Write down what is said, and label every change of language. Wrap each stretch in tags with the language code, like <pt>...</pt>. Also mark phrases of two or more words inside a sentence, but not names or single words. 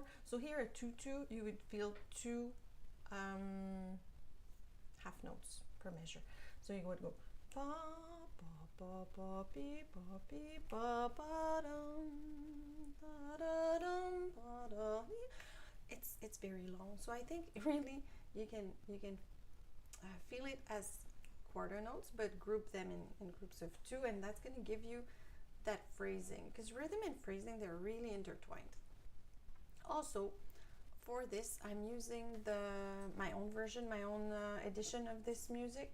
<en>So here at 2-2, you would feel 2 half notes per measure. So you would go ba ba ba ba be ba be ba ba dum da da dum ba da. It's very long. So I think really you can feel it as quarter notes, but group them in groups of 2, and that's going to give you that phrasing, because rhythm and phrasing, they're really intertwined. Also, for this, I'm using my own version, my own edition of this music.</en>